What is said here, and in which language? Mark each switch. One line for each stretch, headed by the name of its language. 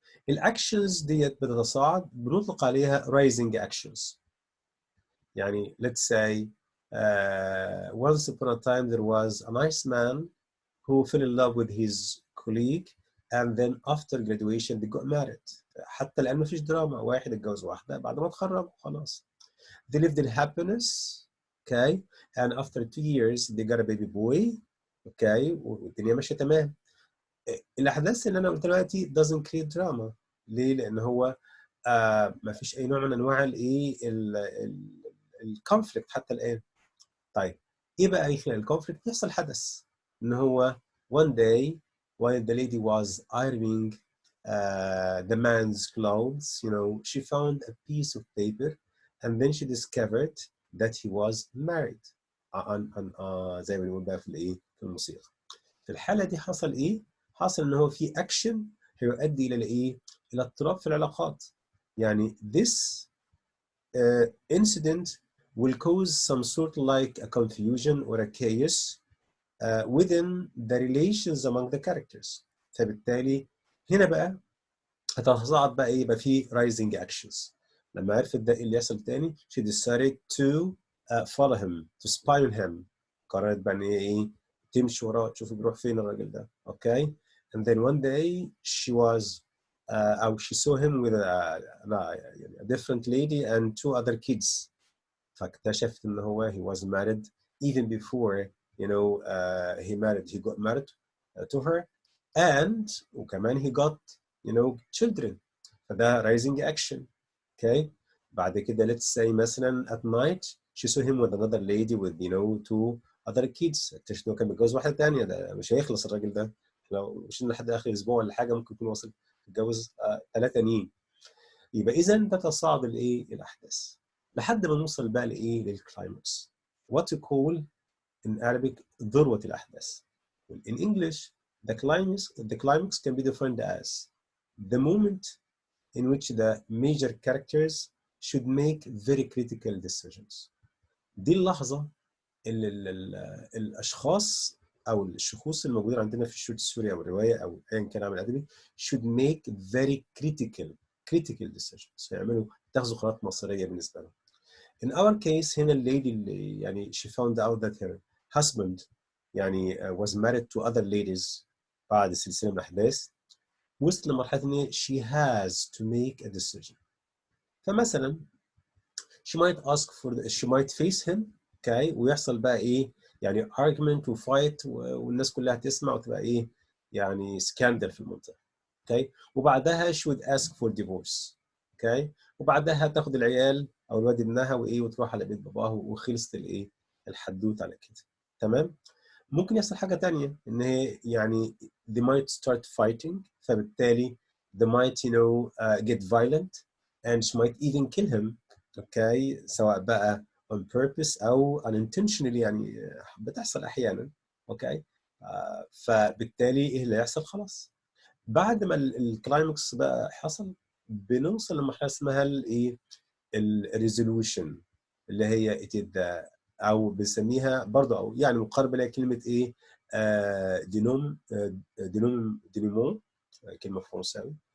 Arabic: الactions ديت بتتصاعد بنطلق عليها rising actions.
English: يعني let's say once upon a time there was a nice man who fell in love with his colleague, and then after graduation they got married.
Arabic: حتى الآن مفيش دراما، واحد اتجوز واحدة بعد ما اتخرج خلاص.
English: They lived in happiness, okay, and after 2 years they got a baby boy, okay,
Arabic: والدنيا ماشية تمام. الأحداث اللي أنا قلتها دلوقتي
English: doesn't create drama.
Arabic: ليه؟ لأن هو مفيش أي نوع من أنواع الإيه الكونفليكت حتى الآن. طيب إيه بقى يخلق الكونفليكت؟ يحصل حدث إن هو
English: one day while the lady was ironing the man's clothes, she found a piece of paper and then she discovered that he was married.
Arabic: زي ما بنقول بقى في الايه في الموسيقى. في الحالة دي حصل ايه؟ حصل ان هو في اكشن هيؤدي الى الايه؟ الى اضطراب في العلاقات.
English: يعني this incident will cause some sort of like a confusion or a chaos within the relations among the characters.
Arabic: فبالتالي هنا بقى هتصاعد بقى ايه؟ يبقى في rising actions. لما عرفت ده اللي يحصل تاني
English: she decided to follow him, to spy on him.
Arabic: قررت بقى ان هي ايه؟ تمشي وراه تشوف بيروح فين الراجل ده. Okay?
English: And then one day she was أو she saw him with a different lady and 2 other kids.
Arabic: فاكتشفت ان هو
English: he was married even before he got married to her, and وكمان he got children. فده rising action. Okay.
Arabic: بعد كده
English: let's say مثلا at night she saw him with another lady with 2 other kids.
Arabic: اكتشفت انه كان متجوز واحده ثانيه. ده مش هيخلص الراجل ده، لو مشينا لحد اخر اسبوع ولا حاجه ممكن يكون وصل يتجوز 3 تانيين. يبقى اذا ده تصاعد الايه الاحداث لحد ما نوصل بقى لايه للكلايمكس.
English: what to call in Arabic
Arabic: ذروه الاحداث.
English: in English the climax can be defined as the moment in which the major characters should make very critical decisions.
Arabic: دي اللحظة اللي الأشخاص أو الشخوص الموجودين عندنا في الشوت السوري أو الرواية أو أيا كان عمل أدبي
English: should make very critical decisions.
Arabic: يتخذوا قرارات مصيرية بالنسبة لهم.
English: In our case
Arabic: هنا الليدي اللي يعني
English: she found out that her husband يعني was married to other ladies
Arabic: بعد سلسلة من الأحداث، وصلت لمرحلة إن
English: she has to make a decision.
Arabic: فمثلا
English: she might face him,
Arabic: okay, ويحصل بقى إيه يعني argument وfight والناس كلها تسمع وتبقى إيه يعني scandal في المنطقة.
English: okay.
Arabic: وبعدها she would ask for divorce. okay. وبعدها تاخد العيال أو الواد ابنها وإيه وتروح على بيت باباه وخلصت الإيه الحدوت على كده. تمام. ممكن يحصل حاجة تانية إن هي يعني
English: they might start fighting. فبالتالي they might get violent and she might even kill him. okay.
Arabic: سواء بقى
English: on purpose
Arabic: أو unintentionally، يعني بتحصل أحيانا. أوكي. فبالتالي إيه اللي هيحصل؟ خلاص بعد ما الكلايمكس بقى حصل بنوصل لمرحلة اسمها الإيه؟ الريزولوشن، اللي هي
English: it is the،
Arabic: أو بنسميها برضه، أو يعني مقاربة لكلمة إيه؟ دينوم، دينومون، كلمة فرنساوي.